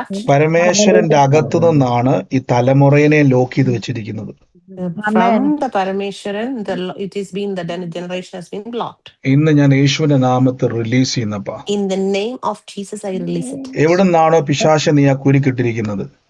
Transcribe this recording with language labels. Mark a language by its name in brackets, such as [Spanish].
[Malayalam] പരമേശ്വരന്റെ അകത്തു നിന്നാണ് ഈ തലമുറയെ ലോക്ക് ചെയ്ത് വെച്ചിരിക്കുന്നത്. [English] From the Parameshwaran, it has been the generation has been blocked. [Malayalam] ഇന്ന് ഞാൻ യേശുവിന്റെ നാമത്തിൽ release ചെയ്യുന്നപ്പാ. [English] In the name of Jesus I release it. [Malayalam] എവിടെ നിന്നാണോ പിശാച് നീ ആ കുരുക്കിട്ടിരിക്കുന്നത്,